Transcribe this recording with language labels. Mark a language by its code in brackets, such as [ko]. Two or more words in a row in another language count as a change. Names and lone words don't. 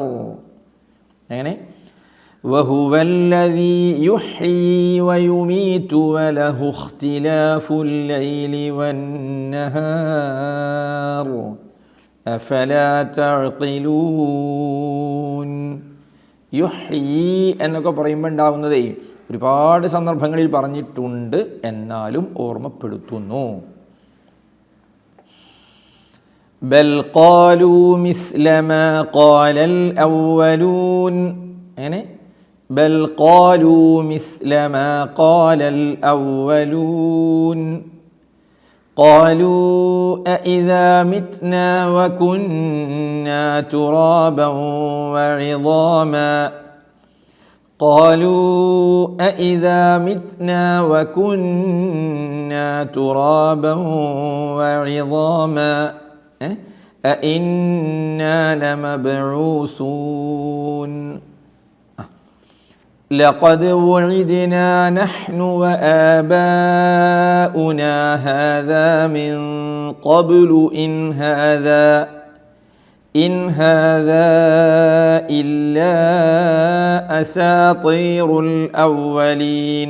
[ar] يعني وهو الذي يحيي ويميت وله اختلاف الليل والنهار أفلا تعقلون. [ml] യുഹ്യീ എന്നൊക്കെ പറയുമ്പോൾ ഉണ്ടാകുന്നതേ ഒരുപാട് സന്ദർഭങ്ങളിൽ പറഞ്ഞിട്ടുണ്ട്, എന്നാലും ഓർമ്മപ്പെടുത്തുന്നു. [ar] بل قالوا مثل ما قال الأولون. അങ്ങനെ بل قالوا مثل ما قال الأولون. قالوا أإذا متنا وكنا ترابا وعظاما. قالوا أإذا متنا وكنا ترابا وعظاما أإنا لمبعوثون. لقد وعدنا نحن وآباؤنا هذا من قبل إن هذا إلا أساطير الأولين.